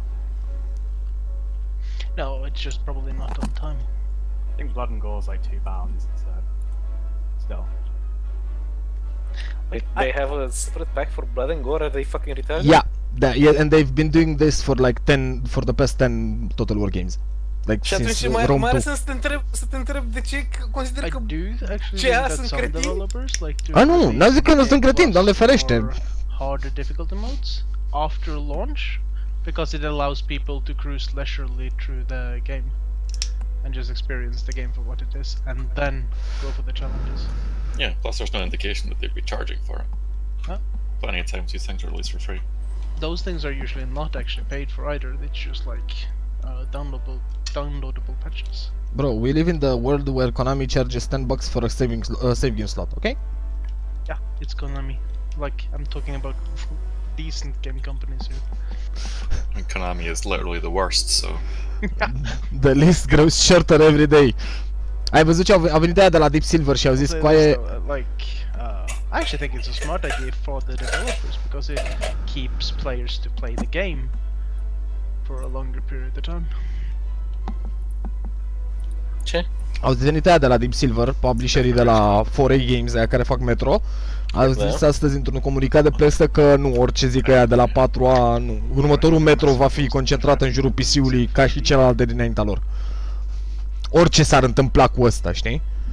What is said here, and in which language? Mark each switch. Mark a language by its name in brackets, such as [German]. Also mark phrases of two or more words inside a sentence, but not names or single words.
[English] No, it's just probably not on time. I think Blood and Gore is like £2, so still. They have a separate pack for Blood and Gore, are they fucking retarded? Yeah, and they've been doing this for like for the past 10 Total War games. Like [Romanian] Și atunci [English] since [Romanian] mai [English] Rome 2. [Romanian] să te întreb de ce consider [English] I [Romanian] că [English] do actually [Romanian] ce [English] think that [Romanian] sunt [English] some [Romanian] cretini? [English] developers like to [Romanian] Ah, nu, [English] release [Romanian] n-am zis că nu sunt cretini, [English] A++ [Romanian] Doamne ferește. [English] or harder difficulty modes after launch because it allows people to cruise leisurely through the game and just experience the game for what it is and then go for the challenges. Yeah, plus there's no indication that they'd be charging for it. Huh? Plenty of times these things are released for free. Those things are usually not actually paid for either, it's just like downloadable patches. Bro, we live in the world where Konami charges $10 for a save game slot, okay? Yeah, it's Konami. Like, I'm talking about decent game companies here. And Konami is literally the worst, so... The list grows shorter every day. [Romanian] Ai văzut ce a venit aia de la Deep Silver și au zis coaie... [English] I actually think it's a smart idea for the developers because it keeps players to play the game for a longer period of time. [Romanian] Ce? Au venit aia de la Deep Silver, publisherii de la 4A Games, aia care fac Metro. A zis astăzi într-un comunicat de presă că nu, orice zic aia de la 4A, nu. Următorul Metro va fi concentrat în jurul PC-ului ca și celălalt de dinaintea lor. Orice s-ar întâmpla cu ăsta, știi?